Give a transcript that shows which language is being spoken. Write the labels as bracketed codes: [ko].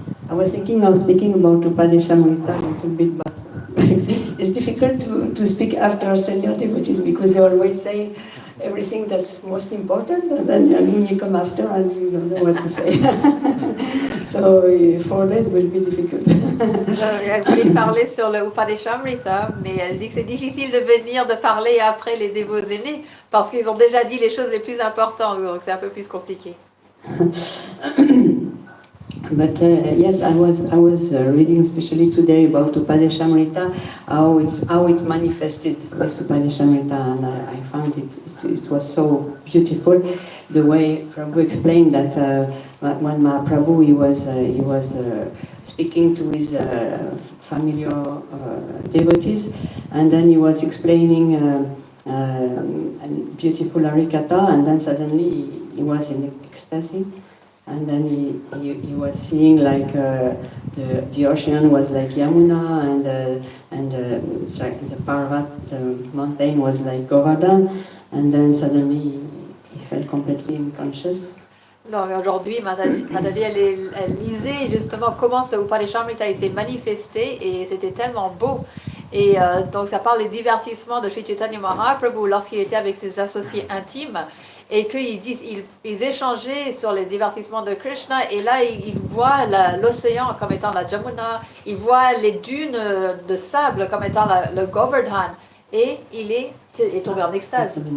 [en] I was thinking of speaking about Upadeshamrita a little bit, but it's difficult to speak after senior devotees because they always say everything that's most important, and then when you come after and you don't know what to say. So for that it will be difficult. [fr] Elle voulait parler sur le Upadeshamrita, mais elle dit que c'est difficile de venir de parler après les dévots aînés parce qu'ils ont déjà dit les choses les plus importantes, donc c'est un peu plus compliqué. [en] But yes, I was reading especially today about Upadeshamrita, how it manifested with Upadeshamrita, and I found it was so beautiful the way Prabhu explained that when Mahaprabhu he was speaking to his familiar devotees, and then he was explaining a beautiful Harikatha, and then suddenly he was in ecstasy. And then he was seeing like the ocean was like Yamuna, and the Parvat, the mountain was like Govardhan, and then suddenly he felt completely unconscious. [fr] Donc aujourd'hui, Mataji, elle lisait justement comment ce Upadeshamrita il s'est manifesté et c'était tellement beau. Et donc ça parle des divertissements de Sri Chaitanya Mahaprabhu lorsqu'il était avec ses associés intimes et qu'ils échangeaient sur les divertissements de Krishna, et là il voit l'océan comme étant la Jamuna, il voit les dunes de sable comme étant le Govardhan, et il est tombé en extase.